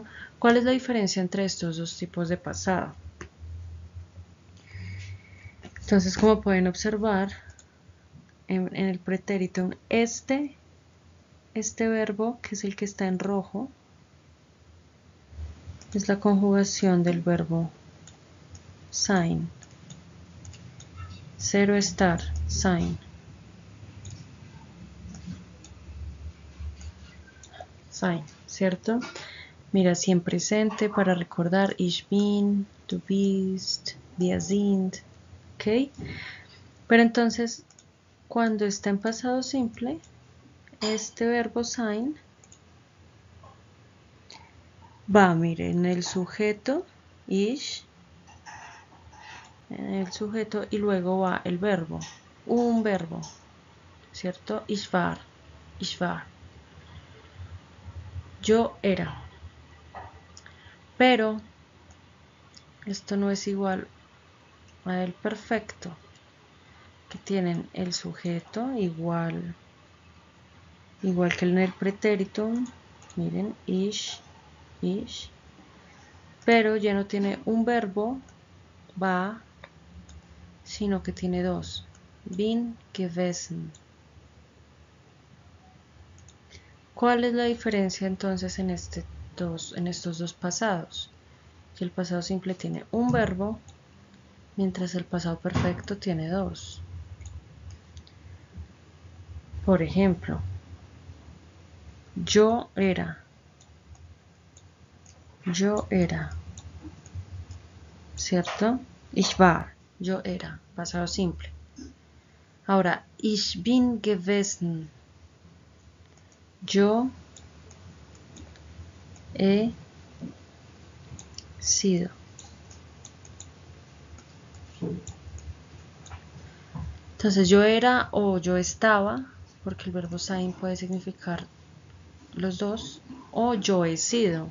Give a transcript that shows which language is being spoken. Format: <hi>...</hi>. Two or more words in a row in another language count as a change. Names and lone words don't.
<es>¿Cuál es la diferencia entre estos dos tipos de pasado? Entonces, como pueden observar, en el pretéritum, este verbo, que es el que está en rojo, es la conjugación del verbo sein. 0 estar, sein. Sein, ¿cierto? Mira, si en presente para recordar</es> <de>ich bin, du bist, wir sind,</de> <es>¿ok? Pero entonces, cuando está en pasado simple, este verbo sein va, mire, en el sujeto ich, en el sujeto y luego va el verbo, un verbo, ¿cierto?</es> <de>Ich war, ich war.</de> <es>Yo era. Pero esto no es igual al perfecto, que tienen el sujeto igual que en el pretéritum, miren, ich, pero ya no tiene un verbo, va, sino que tiene dos,</es> <de>bin, gewesen.</de> <es>¿Cuál es la diferencia entonces en estos dos pasados? Que el pasado simple tiene un verbo, mientras el pasado perfecto tiene dos. Por ejemplo, yo era, ¿cierto?</es> <de>Ich war,</de> <es>yo era, pasado simple. Ahora,</es> <de>ich bin gewesen,</de> <es>yo he sido. Entonces yo era o yo estaba, porque el verbo sein puede significar los dos, o yo he sido.</es>